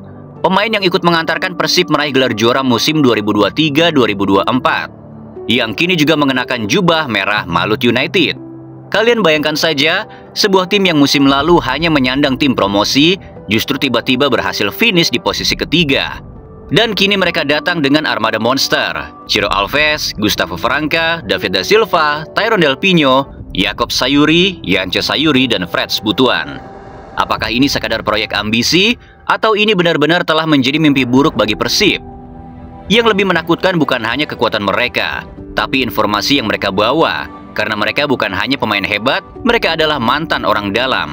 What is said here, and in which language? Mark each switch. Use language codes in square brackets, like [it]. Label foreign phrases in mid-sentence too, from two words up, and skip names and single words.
[id] Pemain yang ikut mengantarkan Persib meraih gelar juara musim 2023-2024. Yang kini juga mengenakan jubah merah Malut United. Kalian bayangkan saja, sebuah tim yang musim lalu hanya menyandang tim promosi, justru tiba-tiba berhasil finish di posisi ketiga. Dan kini mereka datang dengan armada monster. Ciro Alves, Gustavo Franca, David da Silva, Tyrone Del Pino, Yakob Sayuri, Yance Sayuri, dan Freds Butuan. Apakah ini sekadar proyek ambisi, atau ini benar-benar telah menjadi mimpi buruk bagi Persib? Yang lebih menakutkan bukan hanya kekuatan mereka, tapi informasi yang mereka bawa. Karena mereka bukan hanya pemain hebat, mereka adalah mantan orang dalam.